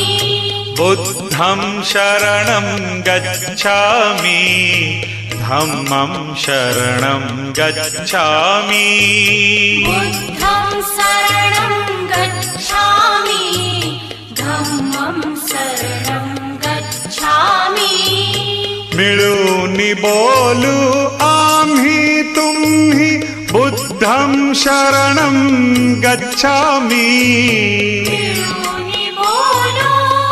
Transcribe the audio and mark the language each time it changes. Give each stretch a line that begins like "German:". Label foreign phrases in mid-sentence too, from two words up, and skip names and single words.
Pali: बुद्धं शरणं गच्छामि धम्मं शरणं गच्छामि बुद्धं शरणं गच्छामि धम्मं शरणं गच्छामि
Marathi: मिळून बोलू आम्ही तुम्ही
Pali: बुद्धं शरणं गच्छामि
Marathi: मिळूनि बोलो